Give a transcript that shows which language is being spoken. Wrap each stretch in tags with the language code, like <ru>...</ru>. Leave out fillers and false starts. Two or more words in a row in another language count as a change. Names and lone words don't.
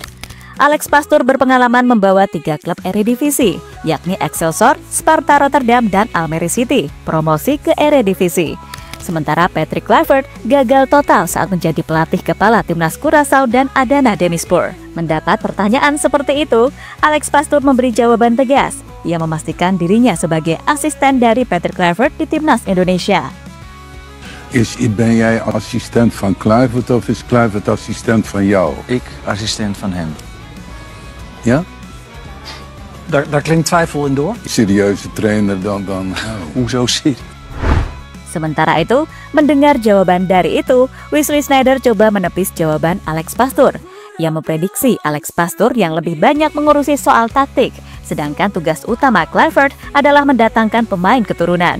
<id>Alex Pastoor berpengalaman membawa 3 klub Eredivisie, yakni Excelsior, Sparta Rotterdam, dan Almere City, promosi ke Eredivisie. Sementara Patrick Kluivert gagal total saat menjadi pelatih kepala Timnas Curaçao dan Adana Demirspor. Mendapat pertanyaan seperti itu, Alex Pastoor memberi jawaban tegas. Ia memastikan dirinya sebagai asisten dari Patrick Kluivert di Timnas Indonesia.</id> <nl>Ben jij assistent van Kluivert of is Kluivert assistent van jou? Ik assistent van hem. Ja? Daar klinkt twijfel in door. Serieuze trainer dan. Hoezo sih?</nl> <id>Sementara itu, mendengar jawaban dari itu, Wesley Sneijder coba menepis jawaban Alex Pastoor. Ia memprediksi Alex Pastoor yang lebih banyak mengurusi soal taktik, sedangkan tugas utama Kluivert adalah mendatangkan pemain keturunan.</id>